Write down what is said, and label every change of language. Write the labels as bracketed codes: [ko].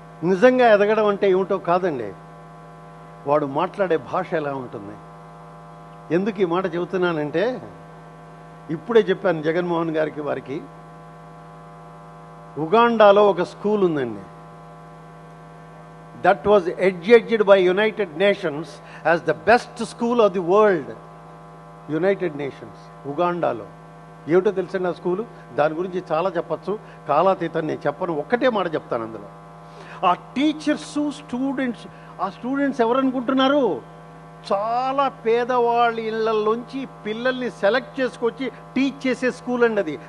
[te] నిజంగా ఎదగడం అంటే ఏమిటో కాదండి, వాడు మాట్లాడే భాష ఎలా ఉంటుంది. ఎందుకు ఈ మాట చెబుతున్నానంటే, ఇప్పుడే చెప్పాను జగన్మోహన్ గారికి, వారికి ఉగాండాలో ఒక స్కూల్ ఉందండి. [en] That was adjudged by United Nations as the best school of the world. [te] United nations ఉగాండాలో. ఏమిటో తెలుసండి ఆ స్కూలు? దాని గురించి చాలా చెప్పచ్చు, కాలాతీతం నేను చెప్పను, ఒక్కటే మాట చెప్తాను అందులో. ఆ టీచర్స్, స్టూడెంట్స్ ఆ స్టూడెంట్స్ ఎవరనుకుంటున్నారు? చాలా పేదవాళ్ళ ఇళ్ళల్లోంచి పిల్లల్ని సెలెక్ట్ చేసుకొచ్చి టీచ్ చేసే స్కూల్ అండి అది.